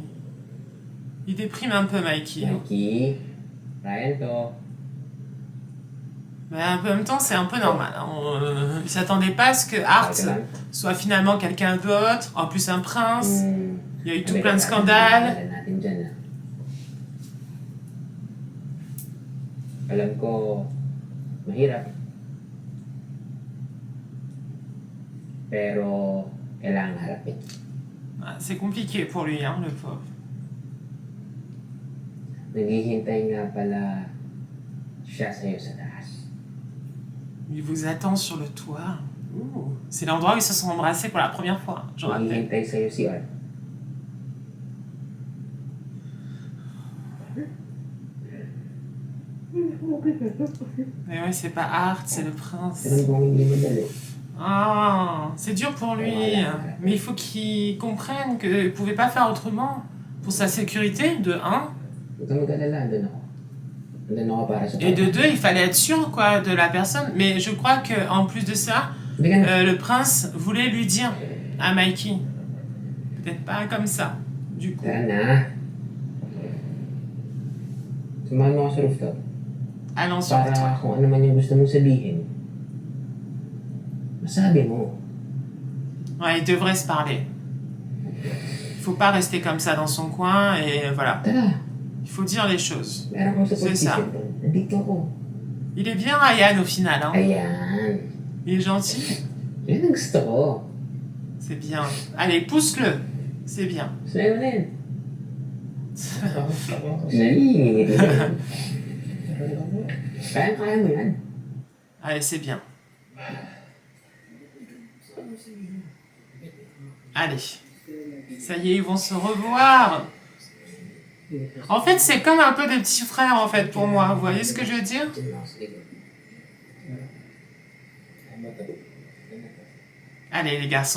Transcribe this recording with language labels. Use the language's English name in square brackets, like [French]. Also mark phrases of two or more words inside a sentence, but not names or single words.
[French] Il déprime un peu, Mikey. [Filipino] Mikey, Ryan to. [French] Mais en même temps, c'est un peu normal. Hein. Il ne s'attendait pas à ce que Art soit finalement quelqu'un d'autre, en plus un prince. Il y a eu tout plein de scandales. [Filipino] Alam ko, mahirap. Pero, kailangan harapin. [French] C'est compliqué pour lui, hein, le pauvre. [Filipino] Naghihintay nga pala siya sa'yo sa taas. [French] Il vous attend sur le toit. Ouh. C'est l'endroit où ils se sont embrassés pour la première fois, je rappelle. [Filipino] Naghihintay sa'yo si Art. [French] Mais ouais, c'est pas Art, c'est le prince. [Filipino] Alam kong hindi madali. [French] Ah, c'est dur pour lui. Mais il faut qu'il comprenne qu'il ne pouvait pas faire autrement. Pour sa sécurité, de 1. [Filipino] Huwag kang mag-alala, andun ako. Andun ako para sa [French] Et de 2, il fallait être sûr quoi, de la personne. Mais je crois qu'en plus de ça, le prince voulait lui dire à Mikey. Peut-être pas comme ça, du coup. [Filipino] Tara na. Samahan mo ako sa rooftop. [French] Allons sur le [Filipino] Para [French] toit. [Filipino] kung ano man yung gusto mong sabihin, masabi mo. [French] Ouais, ils devraient se parler. Il faut pas rester comme ça dans son coin et voilà. [Filipino] Tara, [French] Il faut dire les choses. [Filipino] meron akong support [French] C'est ça. [Filipino] system doon. Nandito ako. [French] Il est bien Ryan au final. Hein. [Filipino] Ayan. [French] Il est gentil. [Filipino] Yan ang gusto ko. [French] C'est bien. Allez, pousse-le. C'est bien. [Filipino] Sa'yo na yan. Nangingingit ka. Kaya mo yan. [French] Allez, c'est bien. Allez. Ça y est, ils vont se revoir. En fait, c'est comme un peu des petits frères, en fait, pour moi. Vous voyez ce que je veux dire? Allez, les garçons.